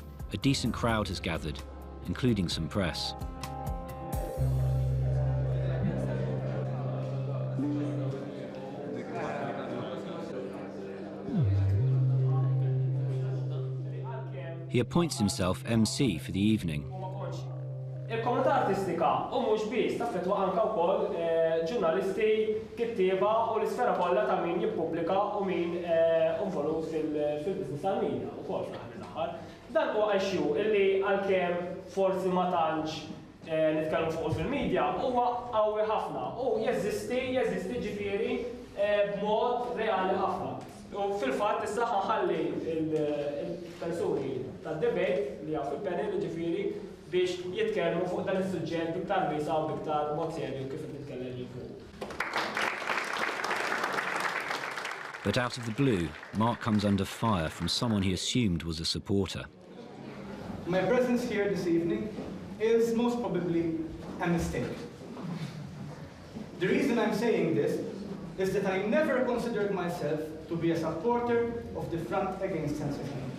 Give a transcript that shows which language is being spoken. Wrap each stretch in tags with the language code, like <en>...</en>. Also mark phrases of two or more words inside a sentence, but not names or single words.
<en>A decent crowd has gathered, including some press. He appoints himself MC for the evening.</en> <mt>Il-komunità artistika u mhux biss taffettwa anke wkoll ġurnalisti, kittieba u l-isfera kollha ta' min jippubblika u min involut fil-business tal-medja wkoll fl-aħħar mill-aħħar. Dan huwa issue illi għalkemm forsi ma tantx nitkellmu fuq fil-medja huwa qawwi ħafna u jeżisti ġifieri b'mod reali ħafna. U fil-fatt issa ħalli il-persuni tad-debate li hawn fil-panel ġifieri biex jitkellmu fuq dan is-suġġett biktar wiesa u biktar mod serju kif nitkellem fuq.</mt> <en>But out of the blue, Mark comes under fire from someone he assumed was a supporter. My presence here this evening is most probably a mistake. The reason I'm saying this is that I never considered myself to be a supporter of the Front Against Censorship.</en>